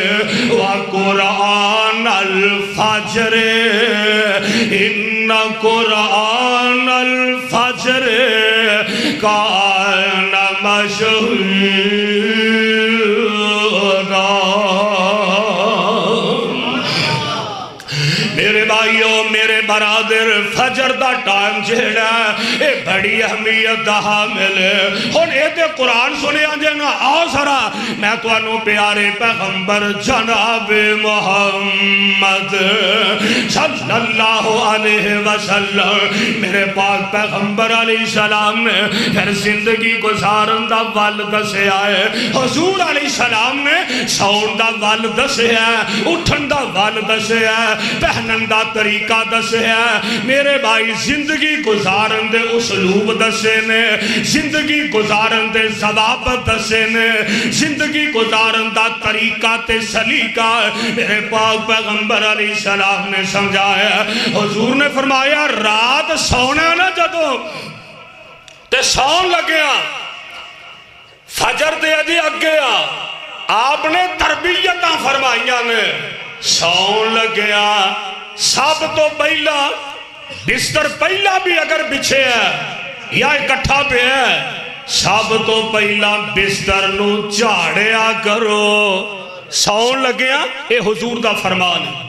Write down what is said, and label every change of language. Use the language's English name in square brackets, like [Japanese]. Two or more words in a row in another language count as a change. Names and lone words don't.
[Arabic] وقرآن الفجر ان قرآن الفجر کان مشہورا [Punjabi] میرے بھائیوں میرے برادر فجر دا ٹائم جیڑا اے بڑی اہمیت دا حامل ہے ہن اے تے قرآن سنیا جے نا آؤ ذرا میں تانوں پیارے پیغمبر جناب محمد [Arabic] صلی اللہ علیہ وسلم [Punjabi] میرے پاک پیغمبر [Arabic] علیہ السلام [Punjabi] نے پھر زندگی گزارن دا ول دسیا ہے حضور [Arabic] علیہ السلام [Punjabi] نے سون دا ول دسیا ہے اٹھن دا ول دسیا ہے پہنن دا طریقہ دسے ہے میرے بھائی زندگی گزارن دے اسلوب دسے نے زندگی گزارن دے ضوابط دسے نے زندگی گزارن دا طریقہ تے سلیقہ میرے پاک پیغمبر [Arabic] علیہ السلام [Punjabi] نے سمجھایا حضور نے فرمایا رات سونا نا جدو تے سون لگیا فجر دے اجی اگیا آپ نے تربیتاں فرمائیاں نے سون لگیا سب تو پہلا بستر پہلا بھی اگر بچھے ہے یا اکٹھا پہ ہے سب تو پہلا بستر نو جھاڑیا کرو سون لگیا اے حضور دا فرمان